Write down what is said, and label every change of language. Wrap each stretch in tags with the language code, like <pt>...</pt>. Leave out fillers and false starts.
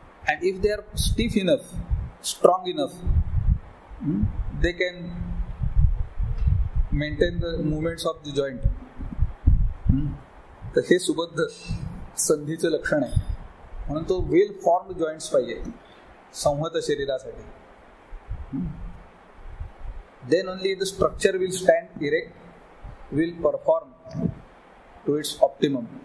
<en>And if they are stiff enough, strong enough, they can maintain the movements of the joint.</en> <mr>तर हे सुबद्ध संधीचं लक्षण आहे. म्हणून तो</mr> <en>well formed joints</en> <mr>पाहिजे संहत शरीरासाठी.</mr> <en>Then only the structure will stand erect, will perform to its optimum.</en>